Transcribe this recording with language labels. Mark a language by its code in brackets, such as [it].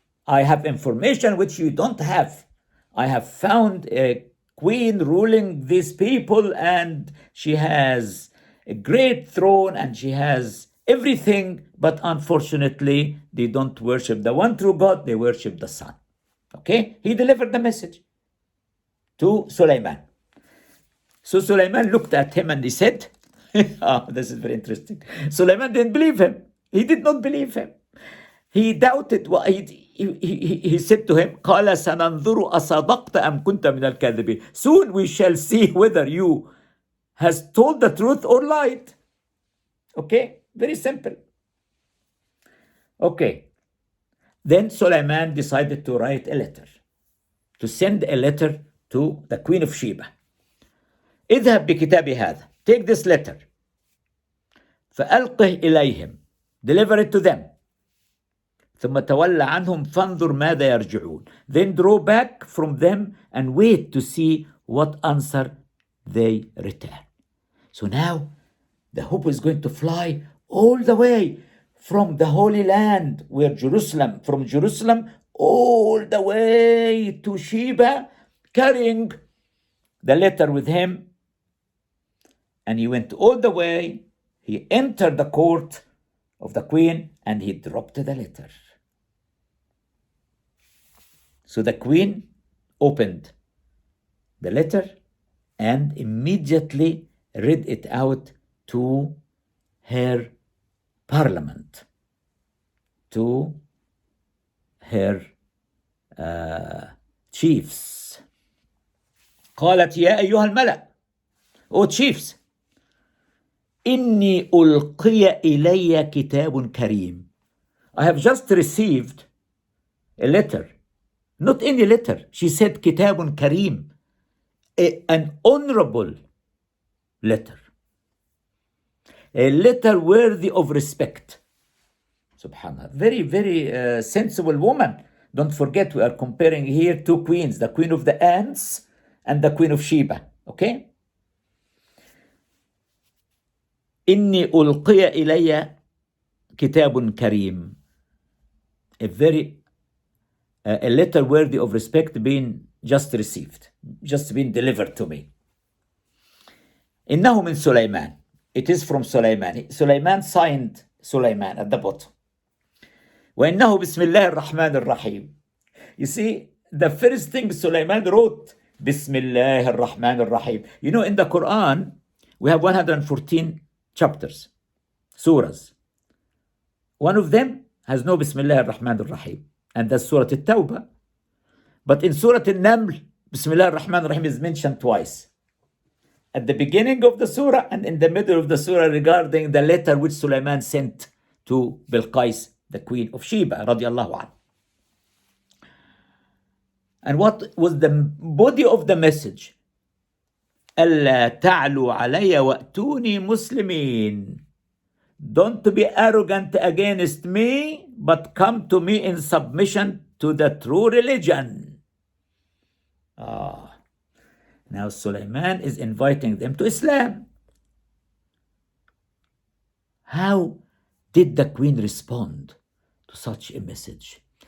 [en] I have information which you don't have. I have found a queen ruling these people, and she has a great throne and she has everything, but unfortunately they don't worship the one true God, they worship the sun. Okay, he delivered the message to Soleman. So Soleman looked at him and he said, this is very interesting. Soleman didn't believe him. He did not believe him. He doubted. He said to him, [ar] قال سننظر أصدقت أم كنت من الكاذبين. [en] Soon we shall see whether you has told the truth or lied. Okay, very simple. Okay. Then Soleman decided to write a letter, to send a letter to the Queen of Sheba. [ar] اذهب بكتابي هذا. [en] Take this letter. [ar] فألقه إليهم. [en] Deliver it to them. [ar] ثم تولى عنهم فانظر ماذا يرجعون. [en] Then draw back from them and wait to see what answer they return. So now the hope is going to fly all the way from the Holy Land, where Jerusalem, from Jerusalem all the way to Sheba, carrying the letter with him. And he went all the way. He entered the court of the queen and he dropped the letter. So the queen opened the letter and immediately read it out to her parliament, to her chiefs. [ar] قالت يا أيها الملأ. [en] Oh chiefs, [ar] إني ألقي إلي كتاب كريم. [en] I have just received a letter. Not any letter. She said [ar] كتاب كريم. [en] An honorable letter. A letter worthy of respect. Subhanallah. Very, very sensible woman. Don't forget, we are comparing here two queens, the queen of the ants and the queen of Sheba. Okay? [ar] إني ألقي إلي كتاب كريم. [en] A letter worthy of respect being just received, just been delivered to me. [ar] إنه من سليمان. [en] It is from Soleman. Soleman signed Soleman at the bottom. [ar] وإنه بسم الله الرحمن الرحيم. [en] You see, the first thing Soleman wrote, [ar] بسم الله الرحمن الرحيم. [en] You know, in the Quran, we have 114 chapters, surahs. One of them has no [ar] بسم الله الرحمن الرحيم, [en] and that's Surah At-Tawbah. But in Surah An-Naml, [ar] بسم الله الرحمن الرحيم [en] is mentioned twice. At the beginning of the surah and in the middle of the surah, regarding the letter which Soleman sent to Bilqais, the queen of Sheba, [ar] radiallahu anha. [en] And what was the body of the message? [ar] ألا تعلوا علي وأتوني مسلمين. [en] Don't be arrogant against me, but come to me in submission to the true religion. Now Soleman is inviting them to Islam. How did the queen respond to such a message?